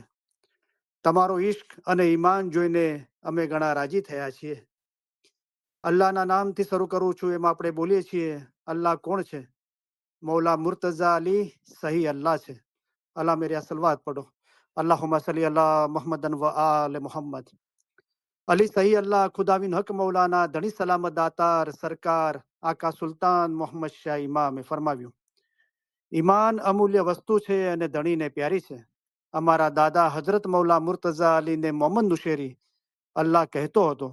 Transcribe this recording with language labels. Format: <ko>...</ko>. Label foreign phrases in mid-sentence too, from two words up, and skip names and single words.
<gu>તમારો ઈશ્ક અને ઈમાન જોઈને અમે ઘણા રાજી થયા છીએ. અલ્લાહના નામથી શરૂ કરું છું. એમાં આપણે બોલીએ છીએ, અલ્લાહ કોણ છે? મૌલા મુર્તઝા અલી સહી અલ્લાહ છે.</gu> <ur>اللہ میرے صلوات پڑھو.</ur> <ar>اللهم صل على محمد وآل محمد.</ar> <gu>અલી સહી અલ્લાહ ખુદાવિન હક મૌલાના ધણી સલામત દાતાર સરકાર આકા સુલતાન મોહમ્મદ શાહ ઇમામે ફરમાવ્યું, ઈમાન અમૂલ્ય વસ્તુ છે અને ધણીને પ્યારી છે. અમારા દાદા હજરત મૌલા મુર્તઝા અલીને મોહમ્મદ નુશેરી અલ્લાહ કહેતો હતો.</gu>